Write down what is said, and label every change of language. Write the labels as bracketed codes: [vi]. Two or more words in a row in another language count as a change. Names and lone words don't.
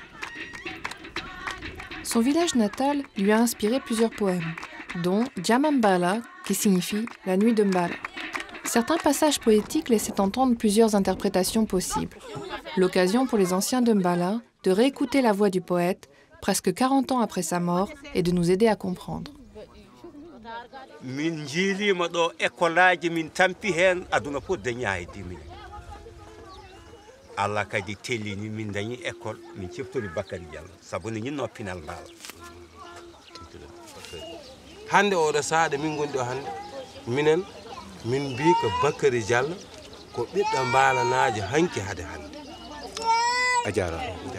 [fr] Son village natal lui a inspiré plusieurs poèmes, dont Djamambala, qui signifie « la nuit de Mbala ». Certains passages poétiques laissaient entendre plusieurs interprétations possibles. L'occasion pour les anciens de Mbala de réécouter la voix du poète, presque 40 ans après sa mort, et de nous aider à comprendre. [ff] Min jilima ɗo écolaji min tampi hen aduna fof daña e dimin Allah kadi tellini min dañi école min ceftori Bakary Diallo sabu ne ñinno pinal mbala hande oɗo saade min gondi o hande minen min mbi ko Bakary Diallo ko ɓiɗɗo mbalanaji hanki hade hande a jarama